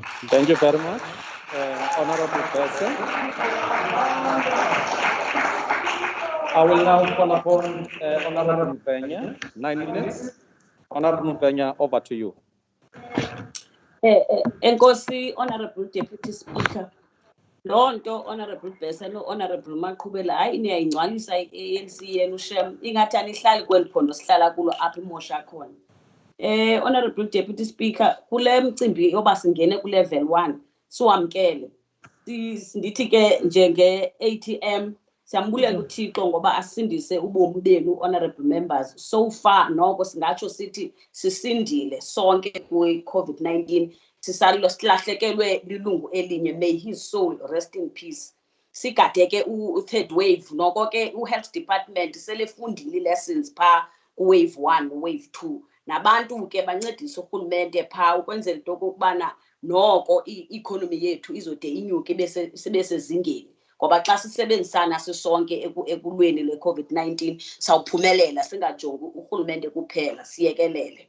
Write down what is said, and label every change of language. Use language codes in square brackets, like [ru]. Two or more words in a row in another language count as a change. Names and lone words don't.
[en] Thank you very much, Honorable Person. I will now call upon Honorable Mpenya, 9 minutes. Honorable Mpenya, over to you. Enkosi, Honorable Deputy Speaker. [xh] Lonto, Honorable Besa, no Honorable Maqhubela, hayi niyayingcwalisa i-ANC yenu shem, ingathi anihlali kweli phondo sihlala kulo apha imosha khona. [en] Honorable Deputy Speaker, [xh] kule mcimbi yoba singene ku level 1, siwamkele. Ndithi ke njenge ATM siyambulela uThixo ngoba asindise ubomi benu [en] honorable members. [xh] So far noko singatsho sithi sisindile sonke ku-COVID-19. Sisalilo silahlekelwe lilungu elinye, [en] may his soul rest in peace. [xh] Sigadeke u- [en] third wave [xh] noko ke u- [en] health department [xh] selefundile lessons pha ku- [en] wave 1 wave 2. [xh] Nabantu ke bancedisa urhulumente pha ukwenzela into okokubana noko i-economy yethu izode inyuke sibe sezingeni. Ngoba xa sisebenzisana sisonke ekulweni le-COVID-19 sawuphumelela singajongi urhulumente kuphela siyekelele.